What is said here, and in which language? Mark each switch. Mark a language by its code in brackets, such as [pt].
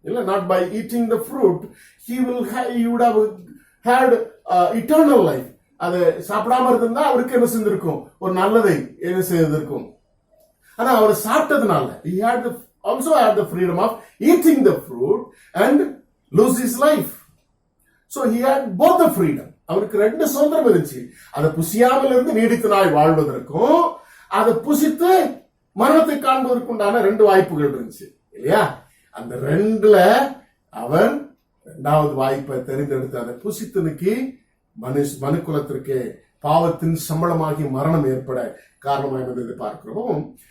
[en] Not by eating the fruit, he would have had eternal life. [ta] அதை சாப்பிடாம இருந்தா அவருக்கு என்ன செஞ்சிருக்கும்? ஒரு நல்லதை என்ன செய்திருக்கும். ஆனா அவர் சாப்பிட்டதுனால [en] he also had the freedom of eating the fruit and lose his life. So he had both the freedom. [ta] அவருக்கு ரெண்டு சுதந்திரம் இருந்துச்சு. அதை புசியாமல் இருந்து நீடித்த நாள் வாழ்வதற்கும், அதை புசித்து மரணத்தை காண்பதற்குண்டான ரெண்டு வாய்ப்புகள் இருந்துச்சு இல்லையா? அந்த ரெண்டுல அவர் இரண்டாவது வாய்ப்பை தெரிந்தெடுத்து அதை புசித்தனுக்கு மனுக்குலத்திற்கு பாவத்தின் சம்பளமாகி மரணம் ஏற்பட காரணமாக பார்க்கிறோம்.